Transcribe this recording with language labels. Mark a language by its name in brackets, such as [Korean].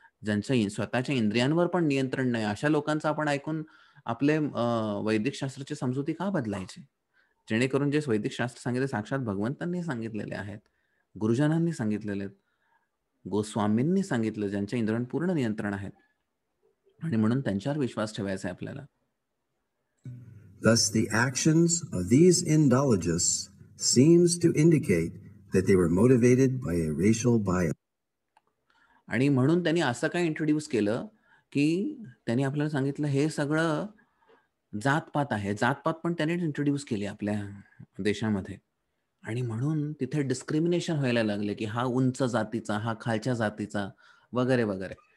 [Marathi] ज्यांच्या स्वतःच्या इंद्रियांवर पण नियंत्रण नाही, अशा लोकांचं आपण ऐकून आपले वैदिक शास्त्राची समजुती का बदलायची? जेणेकरून जे वैदिक शास्त्र सांगितले साक्षात भगवंतांनी सांगितलेले आहेत, गुरुजनांनी सांगितलेले आहेत, गोस्वामींनी सांगितलं, ज्यांच्या इंद्रियांवर पूर्ण नियंत्रण आहे आणि म्हणून त्यांच्यावर विश्वास ठेवायचा आहे आपल्याला. [English] Thus, the actions of these Indologists seems to indicate that they were motivated by a racial bias. [Marathi] आणि म्हणून त्यांनी असं काय इंट्रोड्यूस केलं, की त्यांनी आपल्याला सांगितलं हे सगळं जात-पात आहे. जात-पात पण त्यांनीच इंट्रोड्यूस केली आपल्या देशामध्ये आणि म्हणून तिथे डिस्क्रिमिनेशन व्हायला लागले, की हा उंच जातीचा, हा खालच्या जातीचा वगैरे, वगैरे.